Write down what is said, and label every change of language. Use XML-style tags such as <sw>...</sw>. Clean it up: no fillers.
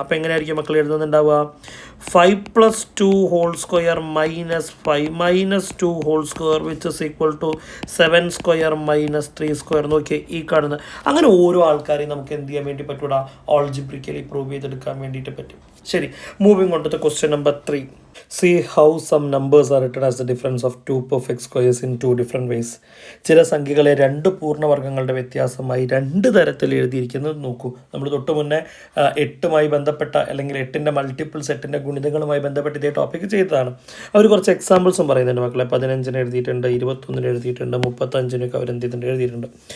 <ml>അപ്പോൾ എങ്ങനെയായിരിക്കും മക്കൾ എഴുതുന്നുണ്ടാവുക? 5 + 2 whole square -5 - 2 whole square</ml> <en>which is equal to</en> <ml>7 square -3 square. നോക്കിയേ ഈ കാണുന്നത്. അങ്ങനെ ഓരോ ആൾക്കാരെയും നമുക്ക് എന്ത് ചെയ്യാൻ വേണ്ടി പറ്റൂടാ? ഓൾജിബ്രിക്കലി പ്രൂവ് ചെയ്തെടുക്കാൻ വേണ്ടിയിട്ട് പറ്റും.</ml> <en>ശരി, moving on to the question number 3. See how some numbers are written as the difference of two perfect squares in two different ways.</en> <ml>ചില സംഖ്യകളെ രണ്ട് പൂർണ്ണവർഗ്ഗങ്ങളുടെ വ്യത്യാസമായി രണ്ട് തരത്തിൽ എഴുതിയിരിക്കുന്നത് നോക്കൂ. നമ്മൾ തൊട്ട് മുന്നേ 8മായി ബന്ധപ്പെട്ട അല്ലെങ്കിൽ 8ൻ്റെ മൾട്ടിപ്പിൾസ് 8ൻ്റെ ഗുണിതങ്ങളുമായി ബന്ധപ്പെട്ട് ഇതേ ടോപ്പിക്ക് ചെയ്തതാണ്. അവർ കുറച്ച് എക്സാമ്പിൾസും പറയുന്നുണ്ട് മക്കളെ. 15ന് എഴുതിയിട്ടുണ്ട്, 21ന് എഴുതിയിട്ടുണ്ട്, 35നൊക്കെ അവർ എന്ത് ചെയ്തിട്ടുണ്ട് എഴുതിയിട്ടുണ്ട്.</ml>